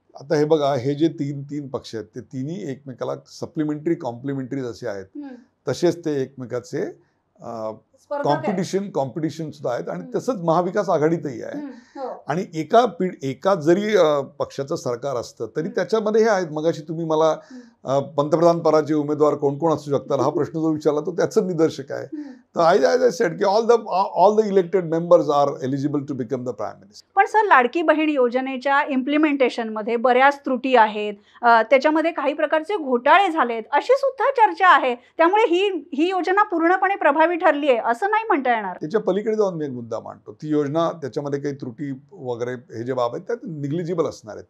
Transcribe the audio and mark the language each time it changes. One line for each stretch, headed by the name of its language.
Marathi: आता हे बघा, हे जे तीन पक्ष आहेत ते तिन्ही एकमेकाला सप्लिमेंटरी कॉम्प्लिमेंटरी जसे आहेत तसेच ते एकमेकाचे कॉम्पिटिशन सुद्धा आहेत. आणि तसंच महाविकास आघाडीतही आहे. आणि एका जरी पक्षाचं सरकार असतं तरी त्याच्यामध्ये हे आहेत. मगाशी तुम्ही मला पंतप्रधान पदाचे उमेदवार कोण कोण असू शकतात हा प्रश्न जो विचारला तो त्याचं निदर्शक आहे.
English: तर I said की all the elected members are eligible to become the prime minister.
Marathi: पण सर, लाडकी बहीण योजनेच्या इम्प्लिमेंटेशन मध्ये बऱ्याच त्रुटी आहेत, त्याच्यामध्ये काही प्रकारचे घोटाळे झालेत अशी सुद्धा चर्चा आहे. त्यामुळे ही योजना पूर्णपणे प्रभावी ठरली आहे असं नाही म्हणता येणार. त्याच्या पलीकडे जाऊन मी एक मुद्दा मांडतो. ती योजना त्याच्यामध्ये काही त्रुटी वगैरे हे जे बाब आहेत त्यात निग्लिजिबल असणार आहेत.